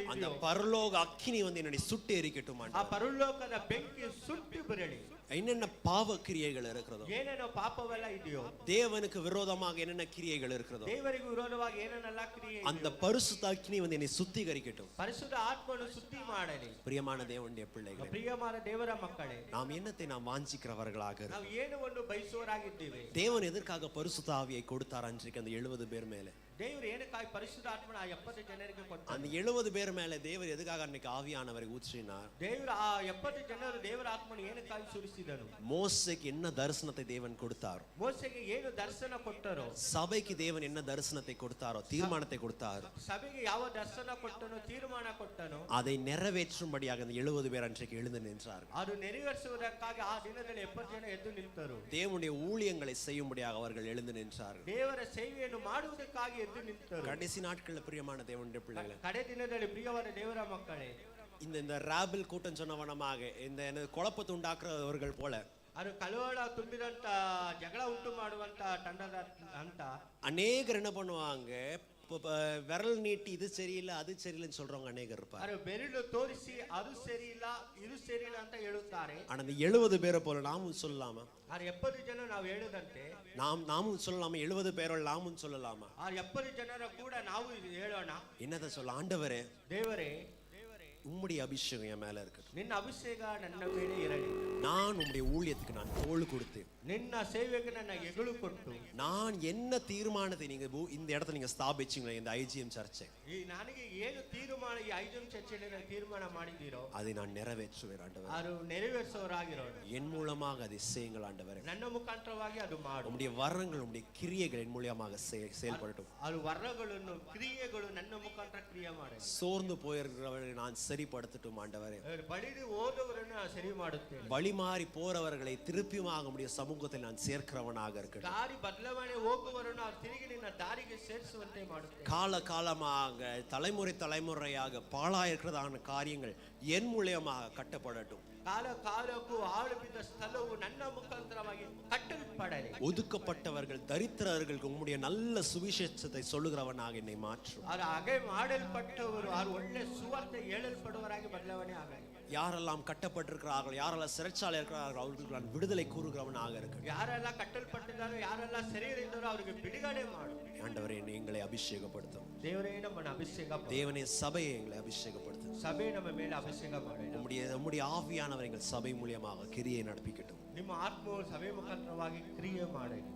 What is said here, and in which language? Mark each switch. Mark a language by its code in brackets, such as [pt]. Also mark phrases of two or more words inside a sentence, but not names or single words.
[ta] அந்த [kn] ಇದೆಯೋ, [ta] பரலோக அக்கினி வந்து என்னை சுட்டு எரிக்கட்டும். [kn] ಆ ಪರಲೋಕದ ಬೆಂಕಿ ಸುಟ್ಟು ಬರಲಿ. [ta] என்னென்ன பாவ கிரியைகள் இருக்கிறதோ, [kn] ಏನೇನೋ ಪಾಪವೆಲ್ಲ ಇದೆಯೋ, [ta] தேவனுக்கு விரோதமாக என்னென்ன கிரியைகள் இருக்கிறதோ, [kn] ದೇವರಿಗೆ ವಿರೋಧವಾಗಿ ಏನೇನೆಲ್ಲ ಕ್ರಿಯೆ, [ta] அந்த பரிசுத்த அக்கினி வந்து என்னை சுத்திகரிக்கட்டும். [kn] ಪರಿಶುದ್ಧ ಆತ್ಮನು ಶುದ್ಧಿ ಮಾಡಲಿ. [ta] பிரியமான தேவனுடைய பிள்ளைகளே, [kn] ಪ್ರಿಯமான ದೇವರ ಮಕ್ಕಳೇ, [ta] நாம் என்னத்தை நாம் வாஞ்சிக்கிறவர்களாக [kn] ನಾವು ಏನು ಒಂದು ಬಯಸುವರಾಗಿದ್ದೇವೆ. [ta] தேவன் எதற்காக பரிசுத்த ஆவியை கொடுத்தார் அன்றைக்கு அந்த 70 பேர் மேல? [kn] ದೇವರು ಏನಕ್ಕಾಗಿ ಪರಿಶುದ್ಧ ಆತ್ಮನ ಆ 70 ಜನರಿಗೆ ಕೊಟ್ಟ? [ta] அந்த 70 பேர் மேல தேவர் எதுக்காக அன்னைக்கு ஆவியானவரை ஊற்றினார்? [kn] ದೇವರು ಆ 70 ಜನರು ದೇವರ ಆತ್ಮನ ಏನಕ್ಕಾಗಿ ಸುರಿಸಿದನು? [ta] மோசேக்கு என்ன தரிசனத்தை தேவன் கொடுத்தார்? [kn] ಮೋಸೆಗೆ ಏನು ದರ್ಶನ ಕೊಟ್ಟರು? [ta] சபைக்கு தேவன் என்ன தரிசனத்தை கொடுத்தாரோ, தீர்மானத்தை கொடுத்தார். [kn] ಸಭೆಗೆ ಯಾವ ದರ್ಶನ ಕೊಟ್ಟನೋ, ತೀರ್ಮಾನ ಕೊಟ್ಟನೋ, [ta] அதை நிறைவேற்றும்படியாக அந்த 70 பேர் அன்றைக்கு எழுந்து நின்றார்கள். [kn] ಅದು ನೆರವೇರಿಸುವುದಕ್ಕಾಗಿ ಆ ದಿನದಲ್ಲಿ 70 ಜನ ಎದ್ದು ನಿಂತರು. [ta] தேவனுடைய ஊழியங்களை செய்யும்படியாக அவர்கள் எழுந்து நின்றார்கள். [kn] ದೇವರ ಸೇವೆಯನ್ನು ಮಾಡುವುದಕ್ಕಾಗಿ ಎದ್ದು ನಿಂತರು. [ta] கடைசி நாட்களில் பிரியமான தேவனுடைய பிள்ளைகளே, [kn] ಕಡೆ ದಿನದಲ್ಲಿ ಪ್ರಿಯವಾದ ದೇವರ ಮಕ್ಕಳೇ, [ta] இந்த ராபில் கூட்டம் சொன்னவனமாக இந்த குழப்பத்தை உண்டாக்குறவர்கள் போல, [kn] ಅದು ಕಳವಳ ತುಂಬಿದಂತ ಜಗಳ ಉಂಟು ಮಾಡುವಂತ ತಂಡದ ಅಂತ [ta] அநேகர் என்ன பண்ணுவாங்க, விரல் நீட்டி இது சரியில்லை அது சரியில்லைன்னு சொல்றவங்க அநேகர் இருப்பாங்க. [kn] ಅದು ಬೆರಳು ತೋರಿಸಿ ಅದು ಸರಿ ಇಲ್ಲ ಇದು ಸರಿ ಇಲ್ಲ ಅಂತ ಹೇಳುತ್ತಾರೆ. [ta] ஆனா இந்த 70 பேரை போல நாமும் சொல்லலாமா? [kn] ಆ 70 ಜನ ನಾವು ಹೇಳದಂತೆ [ta] நாமும் சொல்லலாமா? 70 பேரோட நாமும் சொல்லலாமா? [kn] ಆ 70 ಜನರ ಕೂಡ ನಾವು ಹೇಳೋಣ. [ta] என்னதை சொல்ல? ஆண்டவரே, [kn] ದೇವರೇ, [ta] உம்முடைய அபிஷேகம் என் மேல இருக்கட்டும். [kn] ನಿನ್ನ ಅಭಿಷೇಕ ನನ್ನ ಮೇಲೆ ಇರಲಿ. [ta] நான் உம்முடைய ஊழியத்துக்கு நான் தோள் கொடுத்து, [kn] ನಿನ್ನ ಸೇವೆಗೆ ನನ್ನ ಎಗಳು ಕೊಟ್ಟು, [ta] நான் என்ன தீர்மானத்தை நீங்க இந்த இடத்துல நீங்க ஸ்தாபிச்சீங்களே, இந்த ஐஜிஎம் சர்ச்சை, [kn] ಈ ನನಗೆ ಏನು ತೀರ್ಮಾನ ಈ 5 ಚರ್ಚೆಯಲ್ಲಿ ತೀರ್ಮಾನ ಮಾಡಿದ್ದೀರೋ [ta] அதை நான் நிறைவேற்றுவேன் ஆண்டவரே. [kn] ಅದು ನೆರವೇರಿಸೋರಾಗಿರೋಣ. [ta] என் மூலமாக அதை செய்யுங்கள் ஆண்டவரே. [kn] ನನ್ನ ಮುಖಾಂತರವಾಗಿ ಅದು ಮಾಡು. [ta] உம்முடைய வரங்கள் உம்முடைய கிரியைகள் என் மூலமாக செயல்படட்டும். [kn] ಅದು ವರಗಳನ್ನು ಕ್ರಿಯೆಗಳು ನನ್ನ ಮುಖಾಂತರ ಕ್ರಿಯೆ ಮಾಡಿ [ta] சோர்ந்து போயிருக்கிறவர்களை நான் சரிப்படுத்தட்டும் ஆண்டவரே. [kn] ಬಳಿದು ಹೋದವರನ್ನು ಸರಿ ಮಾಡುತ್ತೇನೆ. [ta] வழி மாறி போறவர்களை திருப்பியுமாக உம்முடைய சமூகத்தில் நான் சேர்க்கிறவனாக இருக்கட்டும். [kn] ದಾರಿ ಬದಲಾವಣೆ ಹೋಗುವವರನ್ನು ಅವ್ರು ತಿರುಗಿ ನಿನ್ನ ದಾರಿಗೆ ಸೇರಿಸುವಂತೆ ಮಾಡುತ್ತೇನೆ. [ta] காலகாலமாக தலைமுறையாக பாழாயிருக்கிறதான காரியங்கள் என் மூலமாக கட்டப்படட்டும். [kn] ಕಾಲ ಕಾಲಕ್ಕೂ ಆಳು ಬಿದ್ದ ಸ್ಥಳವು ನನ್ನ ಮುಖಾಂತರವಾಗಿ ಕಟ್ಟಲ್ಪಡಲಿ. [ta] ஒதுக்கப்பட்டவர்கள் தரித்திரர்களுக்கு உம்முடைய நல்ல சுவிசேஷத்தை சொல்லுகிறவனாக என்னை மாற்றும். [kn] ಅದು ಹಾಗೆ ಮಾಡಲ್ಪಟ್ಟವರು ಅವರು ಒಳ್ಳೆ ಸುವಾರ್ತೆ ಹೇಳಲ್ಪಡುವರಾಗಿ ಬದಲಾವಣೆ ಆಗಲಿ. [ta] யாரெல்லாம் கட்டப்பட்டிருக்கிறார்கள், யாரெல்லாம் சிறைச்சாலை இருக்கிறார்கள், அவர்களுக்கு நான் விடுதலை கூறுகிறவனாக இருக்கட்டும். [kn] ಯಾರೆಲ್ಲ ಕಟ್ಟಲ್ಪಟ್ಟಿದ್ದಾರೋ ಯಾರೆಲ್ಲ ಸೆರೆಯಲ್ಲಿದ್ದಾರೋ ಅವರಿಗೆ ಬಿಡುಗಡೆ ಮಾಡು. [ta] ஆண்டவரே, எங்களை அபிஷேகப்படுத்தும். [kn] ದೇವರೇ ನಮ್ಮನ್ನು ಅಭಿಷೇಕ ಮಾಡು. [ta] தேவனே, சபையை எங்களை அபிஷேகப்படுத்தும். [kn] ಸಭೆ ನಮ್ಮ ಮೇಲೆ ಅಭಿಷೇಕ ಮಾಡಿ. [ta] உம்முடைய ஆவியானவர் எங்கள் சபை மூலியமாக கிரியை நடப்பிக்கட்டும். [kn] ನಿಮ್ಮ ಆತ್ಮವು ಸಭೆ ಮುಖಾಂತರವಾಗಿ ಕ್ರಿಯೆ ಮಾಡಿ.